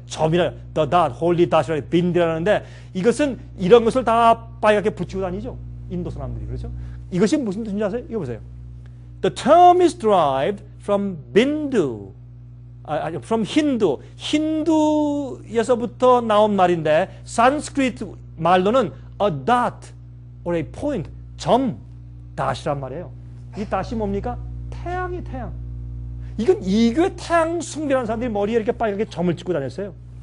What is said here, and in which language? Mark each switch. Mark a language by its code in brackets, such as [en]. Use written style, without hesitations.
[ko] 점이라 [en] the dot, holy dot [ko] 이라 빈디라는데 이것은 이런 것을 다 빨갛게 붙이고 다니죠. 인도 사람들이 그렇죠. 이것이 무슨 뜻인지 아세요? 이거 보세요. [en] The term is derived from Bindu. from 힌두. [ko] 힌두에서부터 나온 말인데 산스크리트 말로는 [en] a dot or a point, [ko] 점, dot이란 말이에요. 이 dot이 뭡니까? 태양이 태양. 이건 이교의 태양 숭배하는 사람들이 머리에 이렇게 빨갛게 점을 찍고 다녔어요.